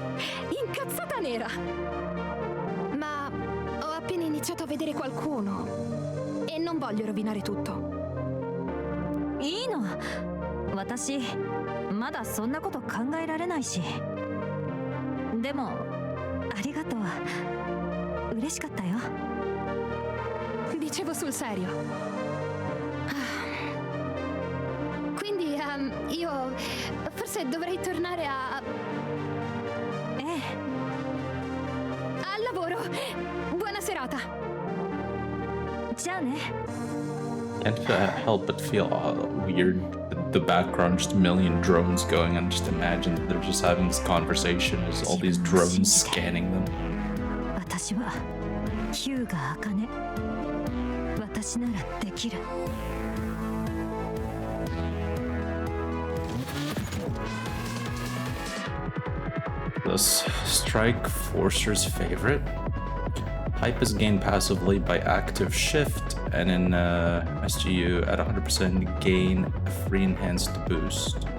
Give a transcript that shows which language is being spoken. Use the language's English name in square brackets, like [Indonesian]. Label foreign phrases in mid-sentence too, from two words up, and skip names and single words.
[Italian] Incazzata nera! Ma ho appena iniziato a vedere qualcuno e non voglio rovinare tutto. [Japanese] いいの。私まだそんなこと考えられないし。でもありがとう。嬉しかったよ。 [Italian] Dicevo sul serio. Quindi io forse dovrei tornare a... al lavoro. Buona serata. [English] Can't help but feel weird. The background, just a million drones going, and just imagine that they're just having this conversation as all these drones scanning them. [Japanese] 私はヒューガ茜。私ならできる。 [English] This Strike Forcer's favorite. Hype is gained passively by active shift, and in SGU at 100% gain a free enhanced boost.